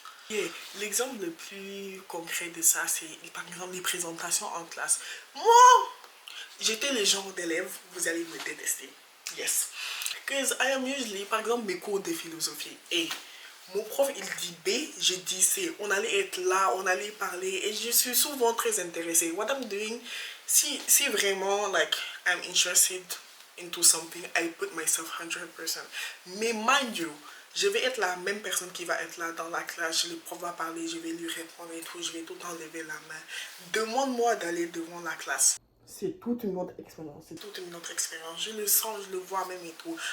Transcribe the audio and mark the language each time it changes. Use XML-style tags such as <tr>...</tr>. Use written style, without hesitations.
<fr>Yeah, l'exemple le plus concret de ça, c'est par exemple les présentations en classe. Moi, j'étais le genre d'élève, vous allez me détester. Yes.</fr> <en>Because I am usually,</en> <fr>par exemple, mes cours de philosophie. Et mon prof, il dit B, je dis C. On allait être là, on allait parler. Et je suis souvent très intéressée.</fr> <en>What I'm doing,</en> <fr>si vraiment,</fr> <en>like, I'm interested into something, I put myself 100%.</en> <fr>Mais</fr> <en>mind you,</en> <fr>je vais être la même personne qui va être là dans la classe. Le prof va parler, je vais lui répondre et tout. Je vais tout le temps lever la main. Demande-moi d'aller devant la classe. C'est toute une autre expérience. C'est toute une autre expérience. Je le sens, je le vois même et tout.</fr>